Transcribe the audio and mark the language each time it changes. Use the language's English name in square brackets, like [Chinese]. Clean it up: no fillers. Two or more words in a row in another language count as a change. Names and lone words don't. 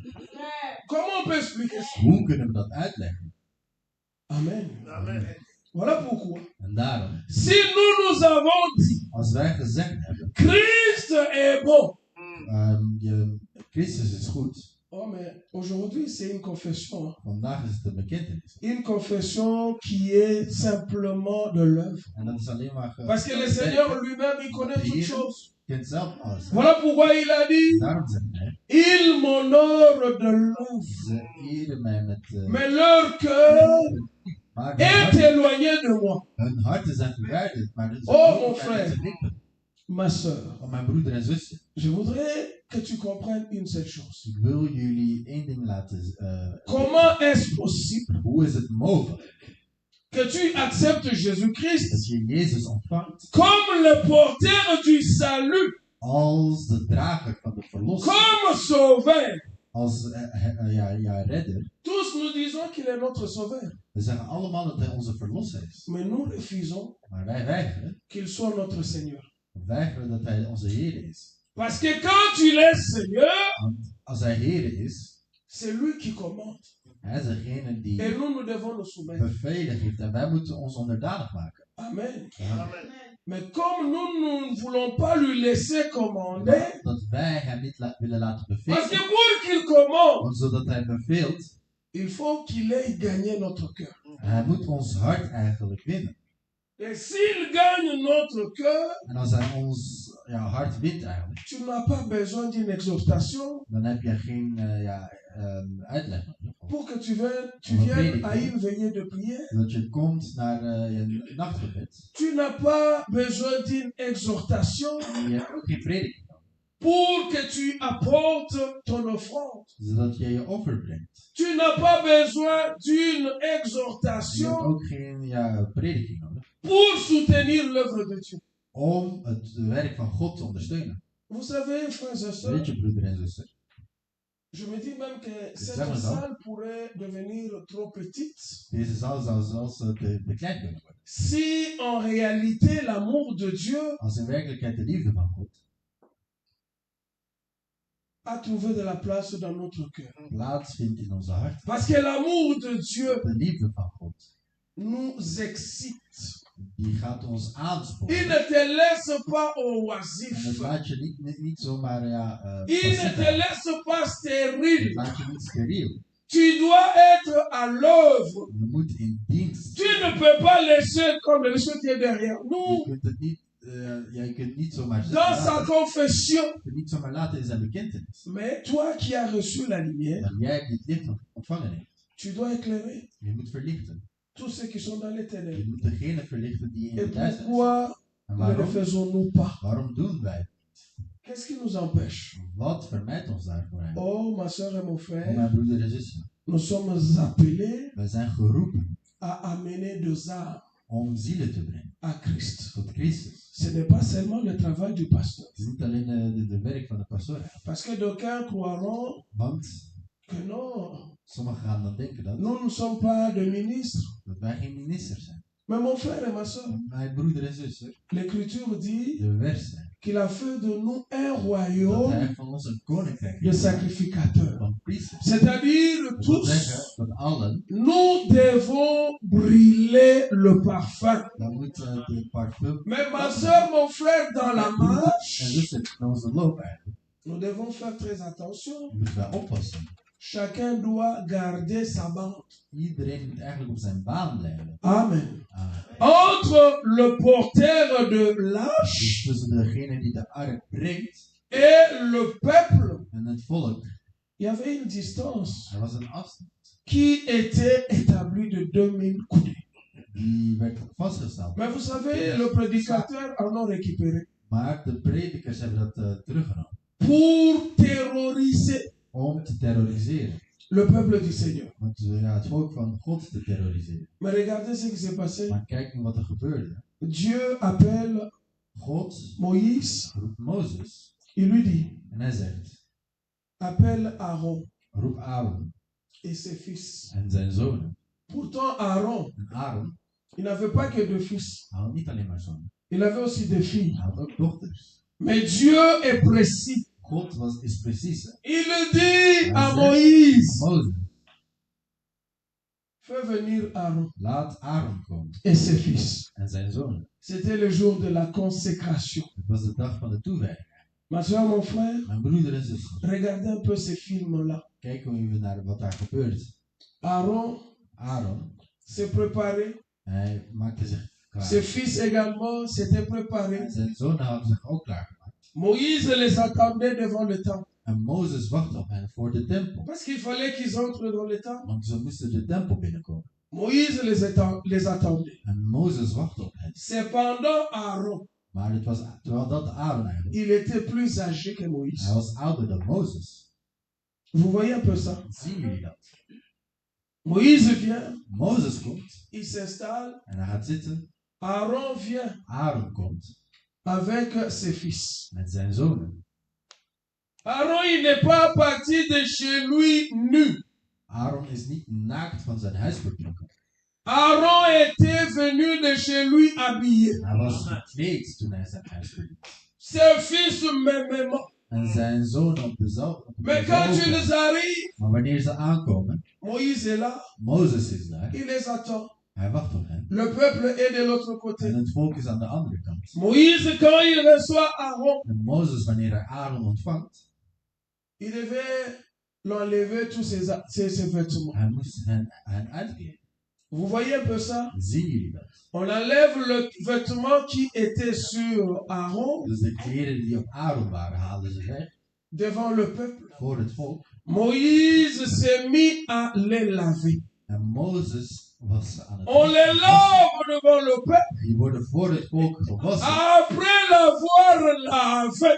[French] Comment on peut expliquer ça? [Dutch] Hoe kunnen we dat uitleggen? [French] Amen. [Dutch] Amen. [French] Voilà pourquoi. [Dutch] En daarom, [French] Si nous avons dit, [Dutch] als wij gezegd hebben, [French] Christ est bon. [Dutch] Christus is goed, [French] Oh, mais aujourd'hui, c'est une confession. [Dutch] vandaag is het een bekentenis. [French] Une confession qui est simplement de l'œuvre. [Dutch] En dat is alleen maar [French] Parce que le Seigneur lui-même, il connaît toutes choses. [Dutch] kent zelf alles. [French] Voilà pourquoi il a dit, [Dutch] Daarom zegt hij, [French] il m'honore de l'œuvre. [Dutch] ze eren mij met... [French] Mais leur cœur [Dutch] maar [French] est éloigné de moi. [Dutch] hun harten zijn verwijderd, maar [French] Oh, mon frère. [Dutch] lippen. [French] Ma soeur, [Dutch] Van mijn broeder en zussen. [French] je voudrais que tu comprennes une seule chose. [Dutch] Ik wil jullie één ding laten. [French] Comment est-ce possible [Dutch] Hoe is het mogelijk [French] que tu acceptes Jésus-Christ [Dutch] dat je Jezus ontvangt [French] comme le porteur du salut, [Dutch] als de drager van de verlossing, [French] comme sauveur? [Dutch] als redder? [French] Tous nous disons qu'il est notre sauveur, [Dutch] We zeggen allemaal dat hij onze verlosser is. [French] mais nous refusons [Dutch] Maar wij weigeren. [French] qu'il soit notre Seigneur. [Dutch] We weigeren dat hij onze Heer is. [French] Parce que quand il est Seigneur, [Dutch] Want als hij Heer is, [French] c'est lui qui commande. [Dutch] hij is degene [French] Et [Dutch] die [French] nous devons nous soumettre. [Dutch] bevelen geeft. En wij moeten ons onderdanig maken. [French] Amen. [Dutch] Amen. [French] Mais comme nous ne voulons pas lui laisser commander, [Dutch] Maar dat wij hem niet willen laten [French] parce [Dutch] bevelen. [French] que pour qu'il commande, [Dutch] Want zodat hij beveelt, [French] il faut qu'il ait gagné notre cœur. [Dutch] hij moet ons hart eigenlijk winnen. [French] Et s'il gagne notre cœur, [Dutch] En als hij ons hart wint eigenlijk, [French] tu n'as pas besoin d'une exhortation [Dutch] dan heb je geen uitleg nodig. [French] pour que tu viennes à une veillée de prière. [Dutch] Dat je komt naar je nachtgebed. [French] Tu n'as pas besoin d'une exhortation [Dutch] Je hebt ook geen prediking nodig. [French] pour que tu apportes ton offrande. [Dutch] Zodat je je offer brengt. [French] Tu n'as pas besoin d'une [Dutch] Je hebt [French] exhortation [Dutch] ook geen prediking nodig. [French] pour soutenir l'œuvre de Dieu. [Dutch] Om het werk van God te ondersteunen. [French] Vous savez, frères et [Dutch] Weet [French] sœurs, [Dutch] je, broeder en zuster. [French] je me dis même que [Dutch] Zeg [French] cette [Dutch] maar zo. [French] salle pourrait devenir trop petite [Dutch] Deze zaal zou zelfs te klein kunnen worden. [French] si en réalité l'amour de Dieu [Dutch] Als in werkelijkheid de liefde van God [French] a trouvé de la place dans notre cœur. [Dutch] plaats vindt in onze hart. [French] Parce que l'amour de Dieu [Dutch] De liefde van God, [French] nous excite. [Dutch] die gaat ons [French] Il [Dutch] aansporen. [French] ne te laisse pas au [Dutch] En het [French] oisif. [Dutch] laat je niet zomaar [French] Il ne [Dutch] passief [French] te [Dutch] uit. [French] laisse pas [Dutch] Het [French] stérile. [Dutch] laat je niet steriel. [French] Tu dois être à l'œuvre. [Dutch] Je moet in dienst. [French] Tu ne peux pas laisser comme le monsieur qui est derrière [Dutch] Je [French] nous. [Dutch] kunt het niet, je kunt niet zomaar [French] Dans sa [Dutch] laten. [French] confession. [Dutch] Je kunt niet zomaar laten in zijn bekentenis. [French] Mais toi qui as reçu la lumière, [Dutch] Maar jij die het licht ontvangen heeft, [French] tu dois éclairer [Dutch] je moet verlichten. [French] tous ceux qui sont dans les ténèbres. [Dutch] Je moet degene verlichten die in [French] Et [Dutch] de duisternis zijn. [French] pourquoi [Dutch] En [French] ne le [Dutch] waarom? [French] faisons-nous pas? [Dutch] Waarom doen wij het? [French] Qu'est-ce qui nous empêche? [Dutch] Wat vermijdt ons daarvoor eigenlijk? [French] Oh, ma soeur et mon [Dutch] Oh, [French] frère, [Dutch] mijn broeder en zussen, [French] nous sommes appelés [Dutch] wij zijn geroepen [French] à amener des âmes [Dutch] om zielen te brengen [French] à Christ. [Dutch] tot Christus. [French] Ce n'est pas seulement le travail du pasteur. [Dutch] Het is niet alleen de werk van de pastoor. [French] Parce que d'aucuns croiront [Dutch] Want [French] que non, [Dutch] sommigen gaan dan denken [French] nous ne sommes pas des ministres. [Dutch] dat wij geen ministers zijn. [French] Mais mon frère et ma soeur, [Dutch] Mijn broeder en zuster, [French] l'Écriture dit [Dutch] de vers zijn. [French] qu'il a fait de nous un [Dutch] Dat [French] royaume [Dutch] hij van ons een koninkrijk [French] de [Dutch] heeft gemaakt [French] sacrificateurs. [Dutch] van priesters. [French] C'est-à-dire [Dutch] Dat wil zeggen [French] tous, [Dutch] dat allen, [French] nous devons brûler le parfum. [Dutch] dan moet de parfum [French] Mais ma soeur, mon frère, dans la [Dutch] en [French] marche, [Dutch] zuster in onze loop eigenlijk. [French] nous devons faire très attention. [Dutch] Moeten wij oppassen. [French] Chacun doit garder sa bande. [Dutch] Iedereen moet eigenlijk op zijn baan blijven. [French] Amen. [Dutch] Amen. [French] Entre le porteur de [Dutch] Dus [French] l'arche [Dutch] tussen degene die de ark brengt [French] et le peuple, [Dutch] en het volk, [French] il y avait une distance [Dutch] er was een afstand. [French] qui était établie de 2000 coudées. [Dutch] Die werd vastgesteld. [French] Mais vous savez, le prédicateur en a récupéré [Dutch] Maar de predikers hebben dat teruggenomen. [French] pour terroriser [Dutch] Om te terroriseren. [French] le peuple du Seigneur. [Dutch] Want het volk van God te terroriseren. [French] Mais regardez ce qui s'est passé. [Dutch] Maar kijk nu wat er gebeurde. [French] Dieu appelle [Dutch] God [French] Moïse, [Dutch] roept Mozes [French] il lui dit, [Dutch] en hij zegt, [French] appelle Aaron [Dutch] roep Aaron [French] et ses fils. [Dutch] en zijn zonen. [French] Pourtant, Aaron, [Dutch] En Aaron [French] il n'avait pas que deux fils. [Dutch] had niet alleen maar zonen. [French] Il avait aussi des filles. [Dutch] Hij had ook dochters. [French] Mais Dieu est précis. [Dutch] God is precies. Hè? [French] Il dit à [Dutch] Hij zegt, [French] Moïse, [Dutch] Mozes, [French] fais venir Aaron [Dutch] laat Aaron komen [French] et ses fils. [Dutch] en zijn zonen. [French] C'était le jour de la consécration. [Dutch] Het was de dag van de toewijding. [French] Ma soeur, mon frère, [Dutch] Mijn broeder en zuster, [French] regardez un peu ces films-là. [Dutch] kijken we even naar wat daar gebeurt. [French] Aaron [Dutch] Aaron, [French] s'est préparé. [Dutch] hij maakte zich klaar. [French] Ses fils également s'étaient [Dutch] En [French] préparés. [Dutch] zijn zonen hadden zich ook klaargemaakt. [French] Moïse les attendait devant le temple. [Dutch] En Mozes wachtte op hen voor de tempel. [French] Parce qu'il fallait qu'ils entrent dans le temple. [Dutch] Want ze moesten de tempel binnenkomen. [French] Moïse les attendait. [Dutch] En Mozes wachtte op hen. [French] Cependant, Aaron, [Dutch] Maar het was, terwijl dat Aaron eigenlijk. [French] il était plus âgé que [Dutch] Hij [French] Moïse. [Dutch] was ouder dan Mozes. [French] Vous voyez un peu ça? [Dutch] Zien jullie dat? [French] Moïse vient, [Dutch] Mozes komt [French] il s'installe, [Dutch] en hij gaat zitten. [French] Aaron vient [Dutch] Aaron komt [French] avec ses fils. [Dutch] met zijn zonen. [French] Aaron, il n'est pas parti de chez lui nu. [Dutch] Aaron is niet naakt van zijn huis vertrokken. [French] Aaron était venu de chez lui habillé. [Dutch] Hij was gekleed toen hij zijn huis verliet. [French] Ses fils mêmement. [Dutch] En zijn zonen op dezelfde. [French] Mais quand ils arrivent, [Dutch] Maar wanneer ze aankomen, [French] Moïse est là, [Dutch] Mozes is daar. [French] il les attend. [Dutch] Hij wacht op hen. [French] Le peuple est de l'autre [Dutch] En [French] côté. [Dutch] het volk is aan de andere kant. [French] Moïse, quand il reçoit Aaron, [Dutch] En Mozes, wanneer hij Aaron ontvangt, [French] il devait l'enlever tous ses vêtements. [Dutch] hij moest hen uitkleden. [French] Vous voyez un peu ça? [Dutch] Zien jullie dat? [French] On enlève le vêtement qui était sur Aaron [Dutch] Dus de kleren die op Aaron waren, haalden ze weg [French] devant le peuple. [Dutch] voor het volk. [French] Moïse s'est mis à les laver. [Dutch] En Mozes was aan het [French] On les lave devant le peuple. [Dutch] Die worden voor het volk gewassen. [French] Après l'avoir lavé,